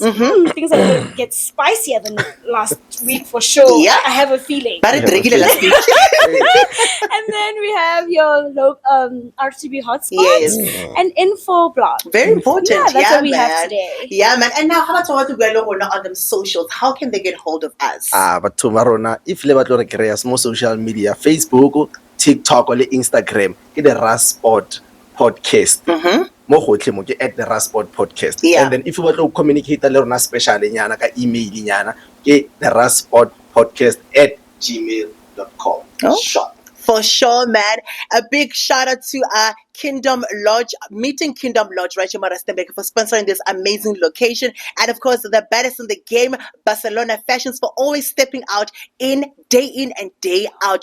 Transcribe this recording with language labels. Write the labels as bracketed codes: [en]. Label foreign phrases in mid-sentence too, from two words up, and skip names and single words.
[en] Things are going to get spicier than last week for sure. Yeah. I have a feeling. But it's regular last week. And then we have your RTB Hotspot Yes. and info blog. Very important. Yeah, that's what we man. have today. Yeah, man. And now, how about what we are on them socials? How can they get hold of us? [tn] Batho ba rona if le batlo re kry-a mo [en] social media, [tn] Facebook, TikTok or Instagram, ke the Rust Spot Podcast. Mo gotlhe mo ke at the Rust Spot Podcast. [en] Yeah. And then if you want to communicate [tn] le rona [en] special [tn] nyana ka email nyana, [en] ke the Rust Spot Podcast @gmail.com. Oh. Sure. For sure, man. A big shout out to Kingdom Lodge, Meeting Kingdom Lodge, right, Rustenburg, for sponsoring this amazing location. And of course, the baddest in the game, Barcelona Fashions, for always stepping out in and day out.